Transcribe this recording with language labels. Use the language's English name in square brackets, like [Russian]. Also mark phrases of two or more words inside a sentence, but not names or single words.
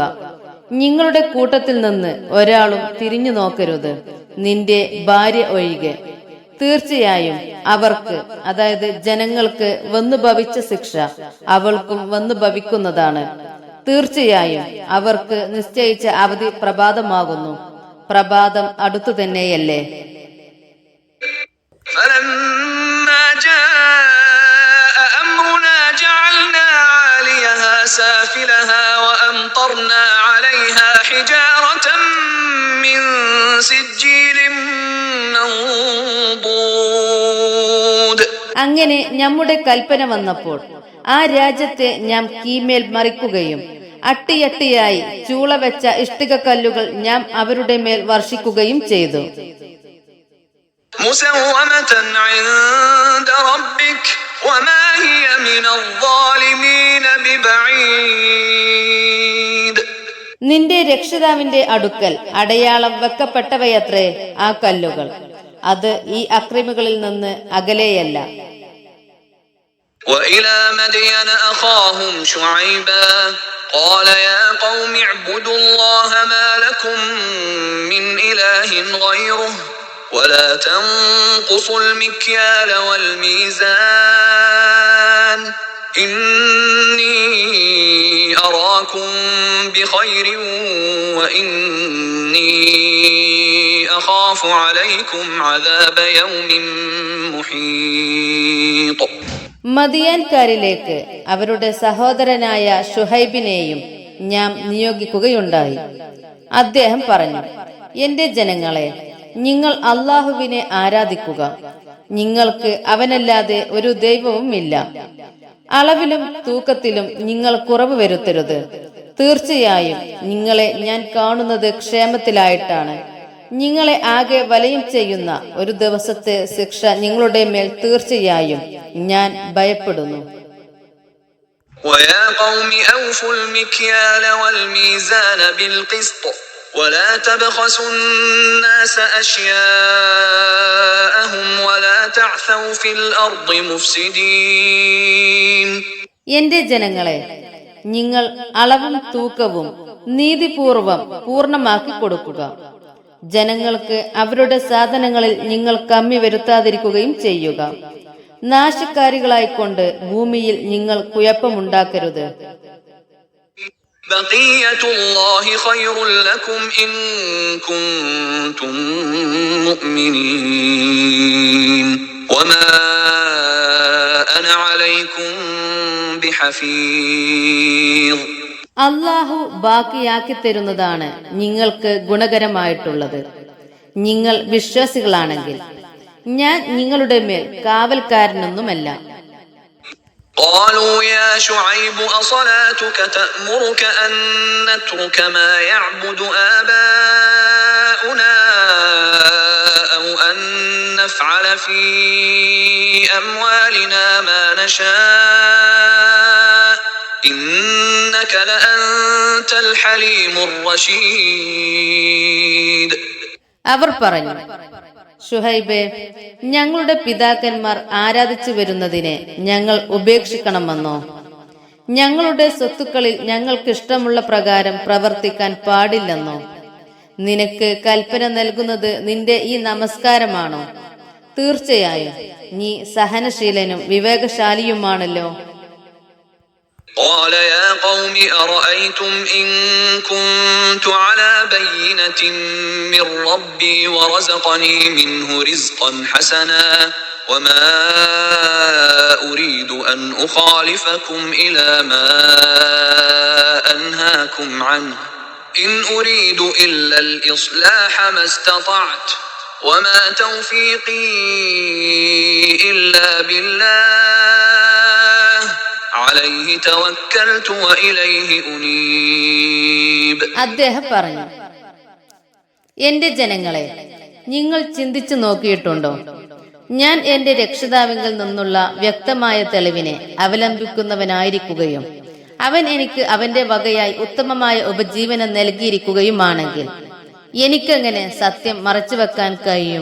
[Malayalam] നിങ്ങളുടെ കൂട്ടത്തിൽ നിന്ന് ഒരാളും തിരിഞ്ഞു നോക്കരുത്, നിന്റെ ഭാര്യ ഒഴികെ. തീർച്ചയായും അവർക്ക്, അതായത് ജനങ്ങൾക്ക് വന്നു ഭവിച്ച ശിക്ഷ അവൾക്കും വന്നു ഭവിക്കുന്നതാണ്. തീർച്ചയായും അവർക്ക് നിശ്ചയിച്ച അവധി പ്രഭാതമാകുന്നു. പ്രഭാതം അടുത്തു തന്നെയല്ലേ. [Arabic] فلما جاء أمرنا جعلنا عاليها سافلها وأمطرنا عليها حجارة من سجيل منضود. [Malayalam] അങ്ങനെ നമ്മുടെ കൽപ്പന വന്നപ്പോൾ ആ രാജ്യത്തെ ഞാൻ കീമേൽ മറിക്കുകയും അട്ടിയട്ടിയായി ചൂള വെച്ച ഇഷ്ടികക്കല്ലുകൾ ഞാൻ അവരുടെ മേൽ വർഷിക്കുകയും ചെയ്തു. [Arabic] مسومة عند ربك وما هي من الظالمين ببعيد. [Malayalam] നിന്റെ രക്ഷിതാവിന്റെ അടുക്കൽ അടയാളം വെക്കപ്പെട്ടവയത്രേ ആ കല്ലുകൾ. അത് ഈ അക്രമികളിൽ നിന്ന് അകലെയല്ല. [Arabic] وإلى مدين أخاهم شعيبا قال يا قوم اعبدوا الله ما لكم من إله غيره ولا تنقصوا المكيال والميزان إني أراكم بخير وإني أخاف عليكم عذاب يوم محيط. [Malayalam] മദിയാൻകാരിലേക്ക് അവരുടെ സഹോദരനായ ഷുഹൈബിനെയും ഞാൻ നിയോഗിക്കുകയുണ്ടായി. അദ്ദേഹം പറഞ്ഞു, എന്റെ ജനങ്ങളെ, നിങ്ങൾ അള്ളാഹുവിനെ ആരാധിക്കുക. നിങ്ങൾക്ക് അവനല്ലാതെ ഒരു ദൈവവുമില്ല. അളവിലും തൂക്കത്തിലും നിങ്ങൾ കുറവ് വരുത്തരുത്. തീർച്ചയായും നിങ്ങളെ ഞാൻ കാണുന്നത് ക്ഷേമത്തിലായിട്ടാണ്. നിങ്ങളെ ആകെ വലയം ചെയ്യുന്ന ഒരു ദിവസത്തെ ശിക്ഷ നിങ്ങളുടെ മേൽ തീർച്ചയായും ഞാൻ ഭയപ്പെടുന്നു. [Arabic] ويا قوم أوفوا المكيال والميزان بالقسط ولا تبخسوا الناس أشياءهم ولا تعثوا في الأرض مفسدين. [Malayalam] എന്റെ ജനങ്ങളെ, നിങ്ങൾ അളവും തൂക്കവും നീതിപൂർവം പൂർണ്ണമാക്കി കൊടുക്കുക. ജനങ്ങൾക്ക് അവരുടെ സാധനങ്ങളിൽ നിങ്ങൾ കമ്മി വരുത്താതിരിക്കുകയും ചെയ്യുക. നാശക്കാരികളായിക്കൊണ്ട് ഭൂമിയിൽ നിങ്ങൾ കുഴപ്പമുണ്ടാക്കരുത്. [Arabic] بقية الله خير لكم إن كنتم مؤمنين وما أنا عليكم بحفيظ. [Malayalam] അള്ളാഹു ബാക്കിയാക്കി തരുന്നതാണ് നിങ്ങൾക്ക് ഗുണകരമായിട്ടുള്ളത്, നിങ്ങൾ വിശ്വാസികളാണെങ്കിൽ. ഞാൻ നിങ്ങളുടെ മേൽ കാവൽക്കാരനൊന്നുമല്ല. [Arabic] قالوا يا شعيب أصلاتك تأمرك أن نترك ما يعبد آباؤنا أو أن نفعل في أموالنا ما نشاء إنك لأنت الحليم الرشيد. [Malayalam] അവർ പറഞ്ഞു, ശുഹൈബേ, ഞങ്ങളുടെ പിതാക്കന്മാർ ആരാധിച്ചു വരുന്നതിനെ ഞങ്ങൾ ഉപേക്ഷിക്കണമെന്നോ? ഞങ്ങളുടെ സ്വത്തുക്കളിൽ ഞങ്ങൾക്കിഷ്ടമുള്ള പ്രകാരം പ്രവർത്തിക്കാൻ പാടില്ലെന്നോ? നിനക്ക് കൽപ്പന നൽകുന്നത് നിന്റെ ഈ നമസ്കാരമാണോ? തീർച്ചയായും നീ സഹനശീലനും വിവേകശാലിയുമാണല്ലോ. [Arabic] قال يا قوم أرأيتم إن كنت على بينة من ربي ورزقني منه رزقا حسنا وما أريد أن أخالفكم إلى ما أنهاكم عنه إن أريد إلا الإصلاح ما استطعت وما توفيقي إلا بالله عليه توكلت وإليه أنيب. [Malayalam] അദ്ദേഹം പറഞ്ഞു, എന്റെ ജനങ്ങളെ, നിങ്ങൾ ചിന്തിച്ചു നോക്കിയിട്ടുണ്ടോ? ഞാൻ എന്റെ രക്ഷിതാവിങ്കിൽ നിന്നുള്ള വ്യക്തമായ തെളിവിനെ അവലംബിക്കുന്നവനായിരിക്കുകയും അവൻ എനിക്ക് അവന്റെ വകയായി ഉത്തമമായ ഉപജീവനം നൽകിയിരിക്കുകയുമാണെങ്കിൽ എനിക്കെങ്ങനെ സത്യം മറച്ചുവെക്കാൻ കഴിയും?